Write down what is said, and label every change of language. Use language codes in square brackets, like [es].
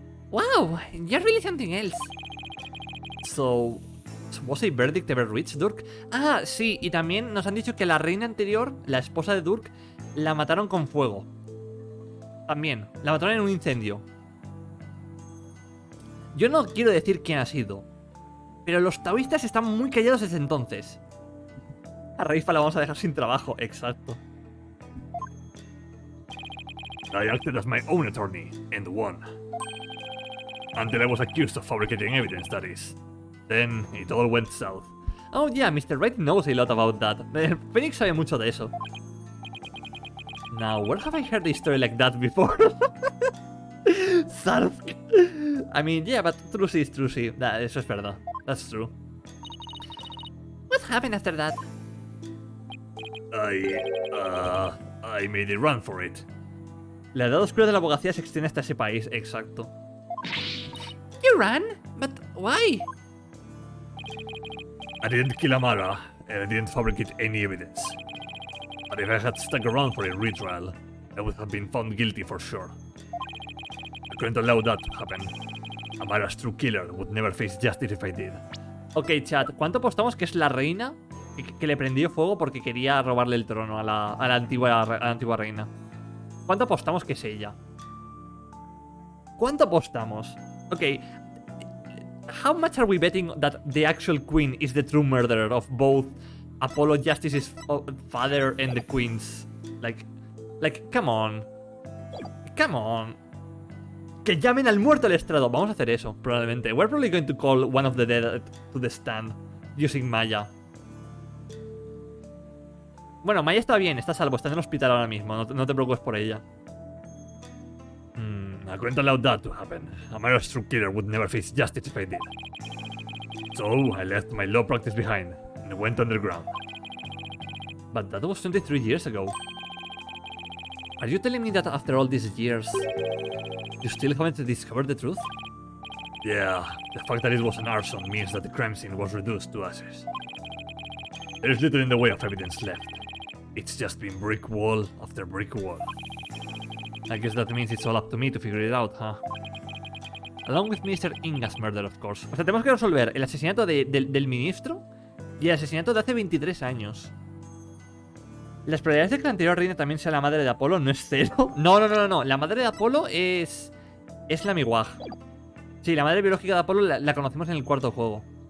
[en] Wow, you're really something else. So, ¿was a verdict ever reached, Durk? [es] Ah, sí, y también nos han dicho que la reina anterior, la esposa de Durk, la mataron con fuego. También, la mataron en un incendio. Yo no quiero decir quién ha sido, pero los taoístas están muy callados desde entonces. A Raifa la vamos a dejar sin trabajo, exacto. [en] I acted as my own attorney, and won. Until I was accused of fabricating evidence, that is. Then it all went south. Oh yeah, Mr. Wright knows a lot about that. [es] Phoenix sabe mucho de eso. [en] Now, where have I heard a story like that before? Sark. I mean, yeah, but Trucy is Trucy. [es] Eso es verdad. [en] That's true. What happened after that? I made a run for it. [es] La edad oscura de la abogacía se extiende hasta ese país, exacto. [en] You ran? But why? I didn't kill Amara, and I didn't fabricate any evidence. But if I had stuck around for a retrial, I would have been found guilty for sure. I couldn't allow that to happen. Amara's true killer would never face justice if I did. [es] Ok, chat, ¿cuánto apostamos que es la reina que le prendió fuego porque quería robarle el trono a la antigua reina? ¿Cuánto apostamos que es ella? ¿Cuánto apostamos? Ok. [en] How much are we betting that the actual queen is the true murderer of both Apollo Justice's father and the queen's? Like, come on. Come on. [es] Que llamen al muerto al estrado. Vamos a hacer eso, probablemente. [en] We're probably going to call one of the dead to the stand using Maya. [es] Bueno, Maya está bien, está a salvo, está en el hospital ahora mismo, no te preocupes por ella. [en] I couldn't allow that to happen. Amara's true killer would never face justice if I did. So I left my law practice behind and went underground. But that was 23 years ago. Are you telling me that after all these years, you still haven't discovered the truth? Yeah, the fact that it was an arson means that the crime scene was reduced to ashes. There is little in the way of evidence left. It's just been brick wall after brick wall. I guess that means it's all up to me to figure it out, huh? Along with Mr. Inga's murder, of course. [es] O sea, tenemos que resolver el asesinato del ministro y el asesinato de hace 23 años. Las probabilidades de que la anterior reina también sea la madre de Apolo no es cero. No. La madre de Apolo es la Miwaj. Sí, la madre biológica de Apolo la conocemos en el cuarto juego.